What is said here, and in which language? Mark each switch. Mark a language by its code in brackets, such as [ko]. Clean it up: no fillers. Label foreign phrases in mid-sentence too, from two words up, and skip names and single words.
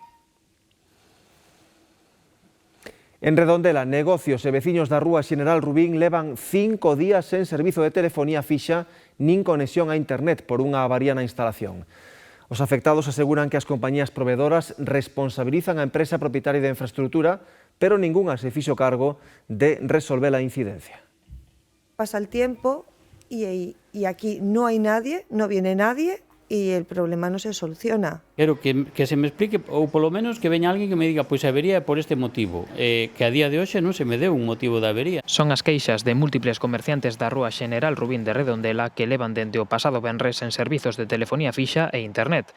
[gl] En Redondela, negocios e veciños da rúa Xeneral Rubín levan 5 días sen servizo de telefonía fixa nin conexión a internet por unha avaría na instalación. Os afectados aseguran que as compañías proveedoras responsabilizan a empresa propietaria da infraestructura, pero ningunha se fixo cargo de resolver a incidencia. [es] Pasa el tiempo y aquí no hay nadie, no viene nadie, y el problema no se soluciona. [gl] Quero que se me explique, ou polo menos que veña alguén que me diga, pois a avería é por este motivo, que a día de hoxe non se me deu un motivo da avería. Son as queixas de múltiples comerciantes da rúa Xeneral Rubín de Redondela que levan dende o pasado venres en servizos de telefonía fixa e internet.